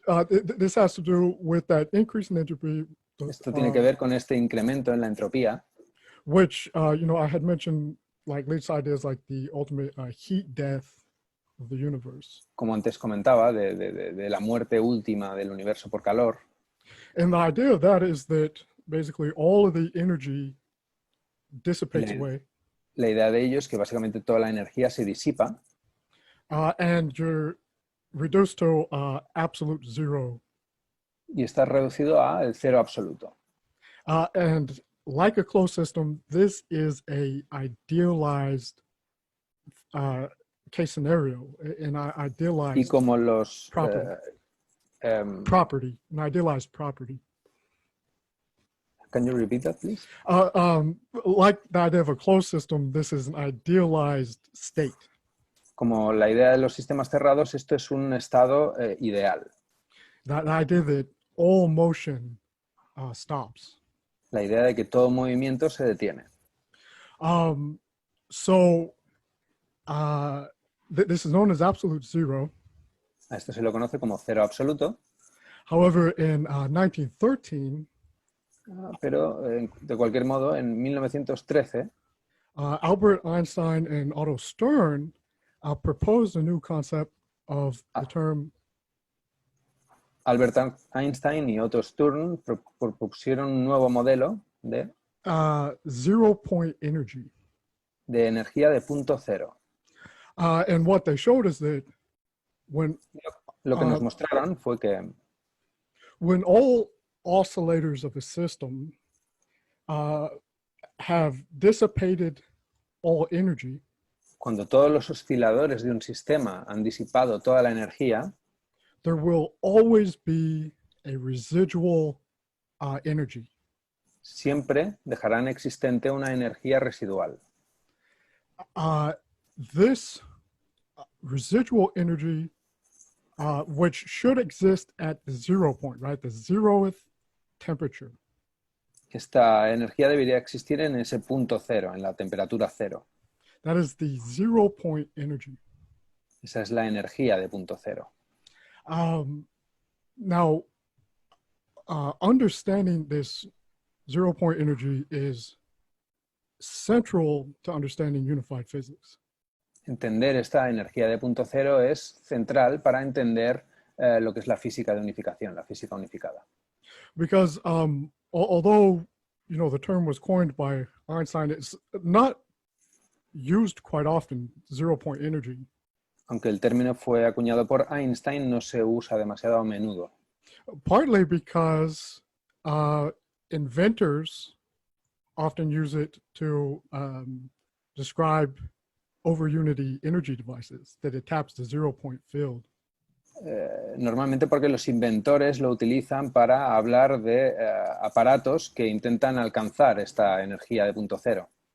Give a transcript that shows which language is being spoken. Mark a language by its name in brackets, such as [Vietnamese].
[English] This has to do with that increase in entropy. [Spanish] Esto tiene que ver con este incremento en la entropía. [English] Which, I had mentioned, leads ideas like the ultimate heat death of the universe. [Spanish] Como antes comentaba, de la muerte última del universo por calor. [English] And the idea of that is that basically all of the energy dissipates away. [Spanish] La idea de ello es que básicamente toda la energía se disipa. [English] And you're reduced to absolute zero. [Spanish] Y está reducido a el cero absoluto. [English] And like a closed system, this is a idealized case scenario, an idealized [Spanish] y como los [English] property, an idealized property. Can you repeat that, please? Like the idea of a closed system, this is an idealized state. [Spanish] Como la idea de los sistemas cerrados, esto es un estado ideal. [English] The idea that all motion stops. [Spanish] La idea de que todo movimiento se detiene. [English] So this is known as absolute zero. [Spanish] A esto se lo conoce como cero absoluto, [English] However, in 1913, [Spanish] pero de cualquier modo, en 1913, [English] Albert Einstein and Otto Stern proposed a new concept of the term [Spanish] Albert Einstein y Otto Stern propusieron un nuevo modelo de [English] zero point energy. [Spanish] De energía de punto cero. [English] And what they showed is that [Spanish] Lo que nos mostraron fue que [English] when all oscillators of a system have dissipated all energy, [Spanish] cuando todos los osciladores de un sistema han disipado toda la energía, [English] there will always be a residual energy. [Spanish] Siempre dejarán existente una energía residual. [English] This residual energy, which should exist at the 0 point, right? The 0th temperature. [Spanish] Esta energía debería existir en ese punto cero, en la temperatura cero. [English] That is the 0 point energy. [Spanish] Esa es la energía de punto cero. [English] Now, understanding this 0 point energy is central to understanding unified physics. [Spanish] Entender esta energía de punto cero es central para entender lo que es la física de unificación, la física unificada. [English] Because although the term was coined by Einstein, it's not used quite often, 0 point energy. [Spanish] Aunque el término fue acuñado por Einstein, no se usa demasiado a menudo. [English] Partly because inventors often use it to describe over unity energy devices, that it taps the 0 point field. [Spanish] Normalmente porque los inventores lo utilizan para hablar de aparatos que intentan alcanzar esta energía de punto cero.